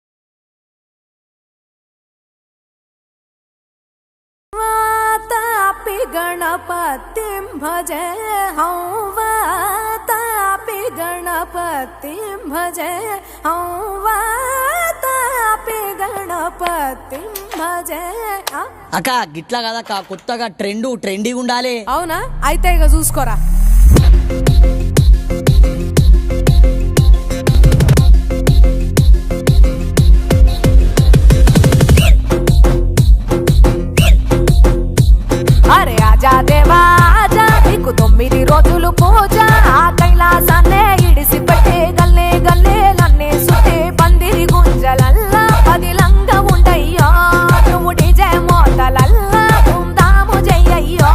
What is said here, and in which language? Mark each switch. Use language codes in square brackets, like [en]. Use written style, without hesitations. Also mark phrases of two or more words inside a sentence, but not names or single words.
[sa] వాతాపి गणपतिं भजे हं वातापि गणपतिं भजे हं वातापि गणपतिं भजे. [te] అక్క గిట్లా కదక్క కొత్తగా ట్రెండీ ఉండాలి. అవునా అయితే ఇక చూసుకోరా. అరే [hi] आजा देवा आजा [te] నీకు 9 రోజులు పూజ ఆ కైలాసాన్నే ఇడిసి పెట్టి గల్లే గల్లేలన్నీ సుట్టి పందిరి గుంజలల్లా పదిలంగా ఉండయ్యో నువ్వు డిజే మోతలల్లా ధూమ్ధాము చెయ్యయ్యో.